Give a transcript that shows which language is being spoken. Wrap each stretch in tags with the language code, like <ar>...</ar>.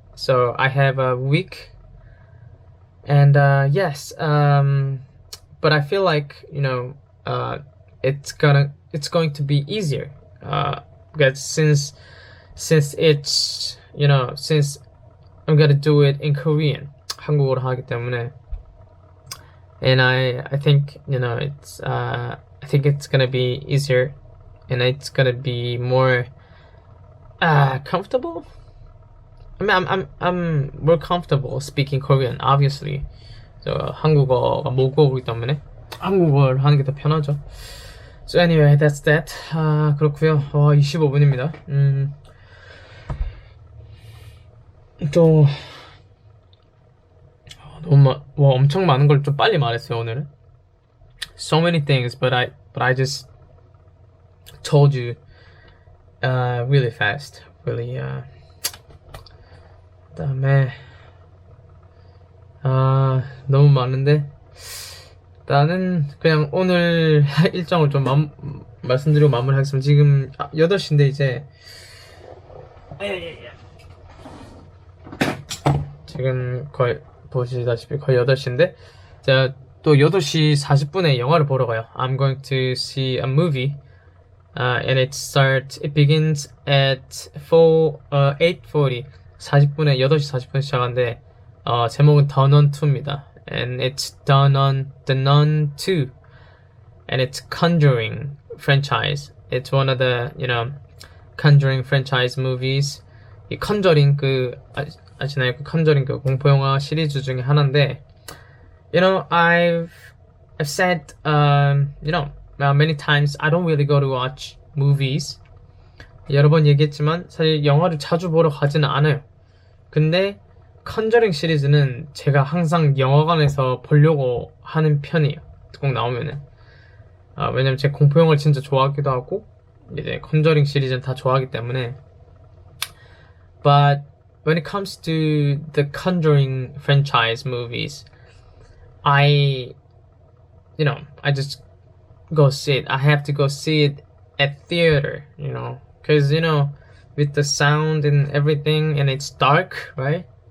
<en>So I have a week, and yes, but I feel like it's going to be easier because since it's since I'm gonna do it in Korean,</en> <ko>한국어로 하기 때문에</ko> <en>and I think it's I think it's gonna be easier, and it's gonna be more comfortable. I mean, I'm more comfortable speaking Korean, obviously.</en> <ko>한국어가 모국어이기 때문에 한국어를 하는 게 더 편하죠.</ko> <en>So anyway, that's that.</en> <ko>그렇고요. 25분입니다. 또 너무 엄청 많은 걸 좀 빨리 말했어요 오늘은.</ko> <en>So many things, but I just told you really fast, really.</en> <ko>그다음에 너무 많은데 나는 그냥 오늘 일정을 좀 말씀드리고 마무리하겠습니다. 지금 8시인데 이제 지금 거의 보시다시피 거의 8시인데 제가 또 8시 40분에 영화를 보러 가요.</ko> <en>I'm going to see a movie and it begins at 8:40</en> <ko>40분에 8시 40분 시작하는데 제목은 더넌2입니다.</ko> <en>And it's 더넌2 and it's Conjuring franchise. It's one of the Conjuring franchise movies.</en> <ko>이 컨저링 아시나요? 그 컨저링 그 공포 영화 시리즈 중에 하나인데</ko> <en>I've said many times I don't really go to watch movies.</en> <ko>여러 번 얘기했지만 사실 영화를 자주 보러 가지는 않아요. 근데 컨저링 시리즈는 제가 항상 영화관에서 보려고 하는 편이에요. 꼭 나오면은 왜냐면 제가 공포 영화를 진짜 좋아하기도 하고 이제 컨저링 시리즈는 다 좋아하기 때문에.</ko> <en>But when it comes to the Conjuring franchise movies, I just go see it. I have to go see it at theater, because with the sound and everything, and it's dark, right?</en>